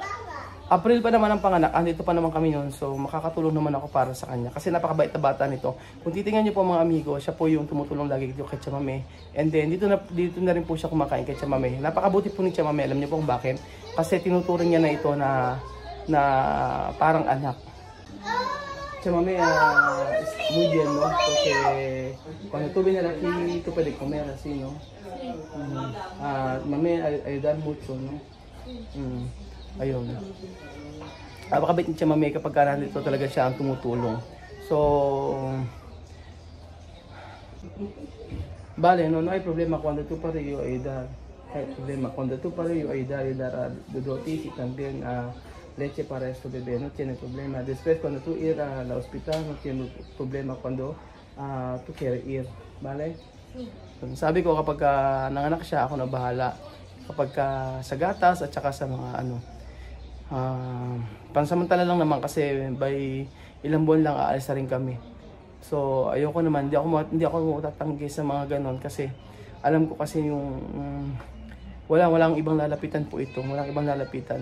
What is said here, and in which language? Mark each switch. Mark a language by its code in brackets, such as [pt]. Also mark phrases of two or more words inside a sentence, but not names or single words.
[tl] So, April pa naman ang panganak, andito pa naman kami yun. So makakatulong naman ako para sa kanya. Kasi napakabait na bata nito. Kung titingnan niyo po mga amigo, siya po yung tumutulong lagi dito kay Chamame. And then dito na rin po siya kumakain kay Chamame. Napakabuti po ni Chamame. Alam niyo po kung bakit? Kasi tinuturing niya na ito na parang anak. [es] Chamame, muy bien, no? Porque cuando tú vienes aquí, tú puedes comer así, no? Mame, ayudar mucho, no? [tl] Ayun. Napakabait ni Chamame kapag nandito talaga siya ang tumutulong. So, [es] vale, no hay problema cuando tú para yo ayudar. No hay problema cuando tú para yo ayudar a Dodotis y también a leche para esto bebé, no tiene problema. Después cuando tú ir a la hospital, no tiene problema cuando tú quieres ir, vale? [tl] Sabi ko kapag nanganak siya, ako na bahala. Kapag sa gatas at saka sa mga pansamantala lang naman kasi by ilang buwan lang aalis na rin kami. So ayoko naman, hindi ako tatanggi sa mga ganon kasi alam ko kasi yung walang ibang lalapitan po ito, walang ibang lalapitan.